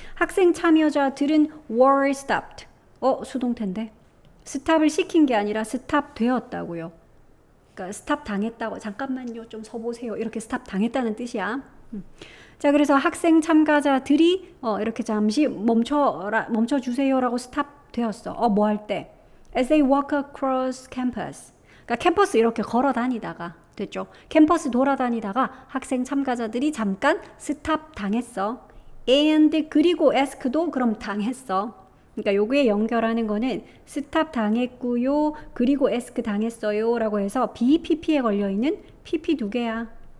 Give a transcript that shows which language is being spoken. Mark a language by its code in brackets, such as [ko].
[ko] 학생 참여자들은 [en] were stopped. [ko] 수동태인데. 스탑을 시킨 게 아니라 스탑 되었다고요. 그러니까 스탑 당했다고. 잠깐만요, 좀 서보세요. 이렇게 스탑 당했다는 뜻이야. 자, 그래서 학생 참가자들이 이렇게 잠시 멈춰주세요라고 스탑 되었어. 뭐 할 때? [en] As they walk across campus. [ko] 그러니까 캠퍼스 이렇게 걸어 다니다가, 됐죠? 캠퍼스 돌아다니다가 학생 참가자들이 잠깐 스탑 당했어. and 그리고 ask도 그럼 당했어. 그러니까 요거에 연결하는 거는 스탑 당했고요. 그리고 ask 당했어요. 라고 해서 BPP에 걸려있는 PP 두 개야.